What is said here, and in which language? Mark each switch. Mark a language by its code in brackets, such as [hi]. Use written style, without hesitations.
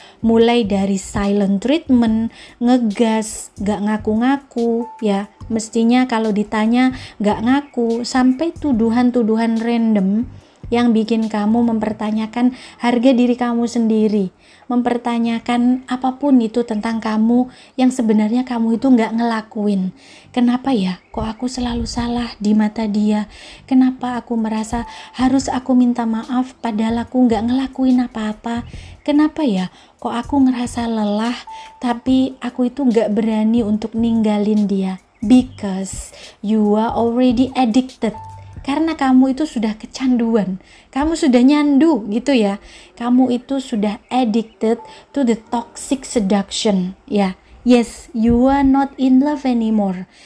[id] Mulai dari silent treatment, ngegas, gak ngaku-ngaku, ya mestinya kalau ditanya gak ngaku, sampai tuduhan-tuduhan random yang bikin kamu mempertanyakan harga diri kamu sendiri, mempertanyakan apapun itu tentang kamu yang sebenarnya kamu itu gak ngelakuin. Kenapa ya? Kok aku selalu salah di mata dia? Kenapa aku merasa harus aku minta maaf padahal aku gak ngelakuin apa-apa? Kenapa ya? Kok aku ngerasa lelah tapi aku itu gak berani untuk ninggalin dia? [en] Because you are already addicted. [id] Karena kamu itu sudah kecanduan, kamu sudah nyandu gitu ya. Kamu itu sudah [en] addicted to the toxic seduction [id] ya. [en] Yes, you are not in love anymore.